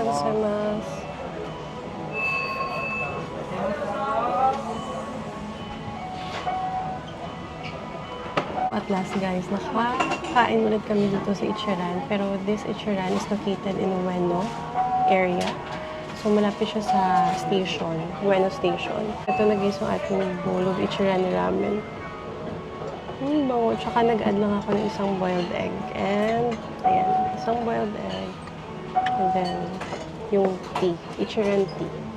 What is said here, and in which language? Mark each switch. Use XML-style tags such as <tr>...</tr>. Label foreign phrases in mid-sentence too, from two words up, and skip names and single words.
<ja>ます。 gozaimasu.</ja> <en>At last guys,</en> <tl>nakakain ulit kami dito sa Ichiran.</tl> <en>Pero this Ichiran is located in Ueno area.</en> <tl>So malapit siya sa station, Ueno Station. Ito na guys yung ating</tl> <en>bowl of Ichiran ramen.</en> <tl>Bango. Tsaka nag-add lang ako ng isang</tl> <en>boiled egg.</en> <tl>And, ayan, isang</tl> <en>boiled egg. And then, yung tea, Ichiran tea.</en>